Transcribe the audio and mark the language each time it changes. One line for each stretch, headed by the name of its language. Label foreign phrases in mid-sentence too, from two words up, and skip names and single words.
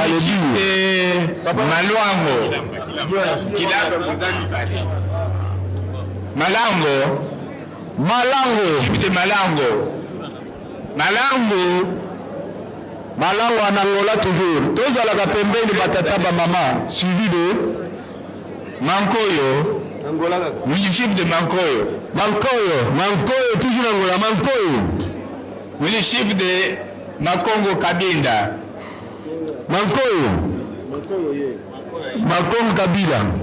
French: Malango. Malango en Angola toujours. Tous à la
Lingala: pembeni batata ba maman
French: suivi de Mankoyo. Angola.
Portuguese: Municipio de Mankoyo.
French: Mankoyo toujours Angola. Mankoyo.
Portuguese: Municipio de Makongo Kabinda. Mankoyo. Makongo Kabila.